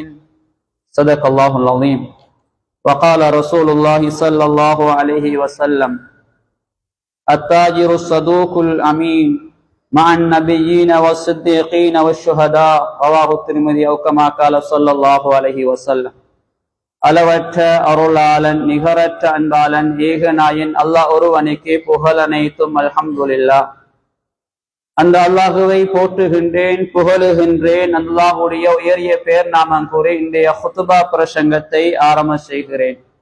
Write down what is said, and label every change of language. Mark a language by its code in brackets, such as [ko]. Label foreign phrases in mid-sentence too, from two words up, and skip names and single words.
[ar] صدق الله العظيم. وقال رسول الله صلى الله عليه وسلم: التاجر الصدوق الأمين مع النبيين والصديقين والشهداء. رواه الترمذي أو كما قال صلى الله عليه وسلم. [ta] அளவற்ற அருளாளன் நிகரற்ற அன்பாளன் ஏகநாயன் அல்லாஹ் ஒருவனுக்கே புகழ் அனைத்தும். அல்ஹம்துலில்லாஹ். அந்த அல்லாஹுவை போற்றுகின்றேன், புகழுகின்றேன். அல்லாஹுடைய உயரிய பெயர் நாமம் கூறி இன்றைய குத்துபா பிரசங்கத்தை ஆரம்ப செய்கிறேன்.